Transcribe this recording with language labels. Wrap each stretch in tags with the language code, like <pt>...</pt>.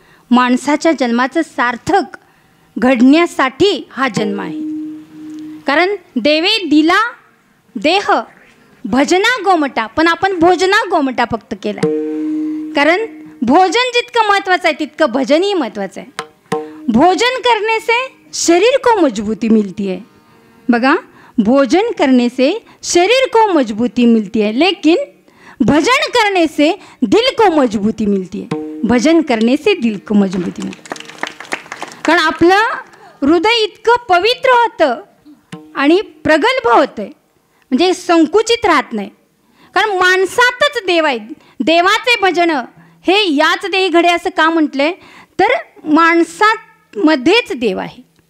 <mr>माणसाच्या जन्माचं सार्थक घडण्यासाठी हा जन्म आहे. कारण देवे दिला देह भजना गोमटा, पण आपण भोजना गोमटा फक्त केला. कारण भोजन जितकं महत्त्वाचं आहे तितकं भजनही महत्त्वाचं आहे.</mr> <hi>भोजन करने से शरीर को मजबूती मिलती है. बघा, भोजन करने से शरीर को मजबूती मिलती है, लेकिन भजन करने से दिल को मजबूती मिलती है. भजन करने से दिल को मजबूती मिळते.</hi> <mr>कारण आपलं हृदय इतकं पवित्र होतं आणि प्रगल्भ होतं, म्हणजे संकुचित राहत नाही. कारण माणसातच देव आहे. देवाचे भजन हे याच देही घडे असं का म्हटलंय, तर माणसामध्येच देव आहे.</mr>